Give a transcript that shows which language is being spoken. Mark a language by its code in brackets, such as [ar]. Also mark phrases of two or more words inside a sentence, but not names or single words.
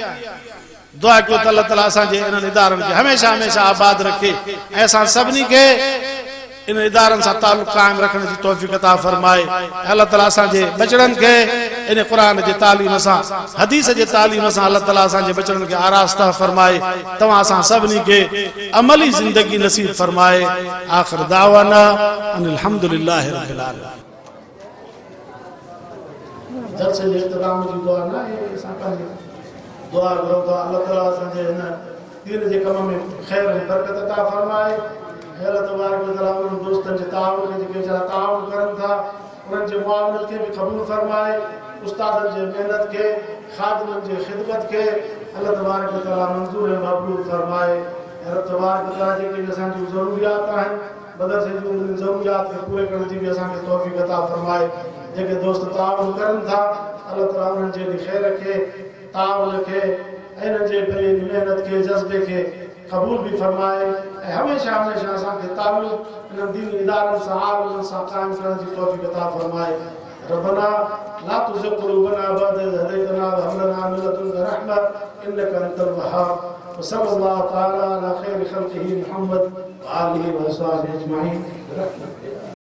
[sd] दुआ कयो त [ar] الله تعالى [sd] असांजे इन्हनि इदारनि खे हमेशह हमेशह आबाद रखे ऐं असां सभिनी खे इन इदारनि सां तालुक़ क़ाइम रखण जी तौफ़ीक़ अता फरमाए। [ar] الله تعالى [sd] असांजे बचड़नि खे इन क़ुरान जे तालीम सां हदीस जे तालीम सां [ar] الله تعالى [sd] असांजे बचड़नि खे आरास्ता फरमाए। तव्हां असां सभिनी खे अमली ज़िंदगी नसीब फरमाए। [ar] آخر دعوانا أن الحمد لله رب العالمين. [sd] जलसे जे इख्तिताम जी दुआ न आहे, असां पंहिंजी दुआ करूं था [ar] الله تعالى [sd] असांजे हिन दीन जे कम में ख़ैर ऐं बरकत अता फरमाए। [ar] الله تبارك و تعالى [sd] उन दोस्तनि जे ताउन खे जेके वीचारा ताउन करनि था उन्हनि जे मुआवनत खे बि क़बूल फरमाए। उस्तादनि जे महिनत खे, ख़ादिमनि जे ख़िदमत खे [ar] الله تبارك و تعالى [sd] मंज़ूर ऐं मक़बूल फरमाए। [ar] الله تبارك و تعالى [sd] जेके असांजी ज़रूरियात आहिनि मदरसे जूं उन ज़रूरियात खे पूरे करण जी बि असांखे तौफ़ीक़ अता फरमाए। जेके दोस्त ताउन करनि था [ar] الله تعالى [sd] उन्हनि जे ख़ैर खे, ताउन खे, इन्हनि जे महिनत खे, जज़्बे खे क़बूल भी फरमाए। हमेशा हमेशा असांखे ताल्लुक़ इन दीनी इदारनि सां आलिमनि सां क़ाइम करण जी तौफ़ीक़ अता फरमाए। [ar] ربنا لا تزغ قلوبنا بعد إذ هديتنا و هب لنا من لدنك رحمة إنك أنت الوهاب. و صلى الله تعالى على خير خلقه محمد و آله و أصحابه أجمعين.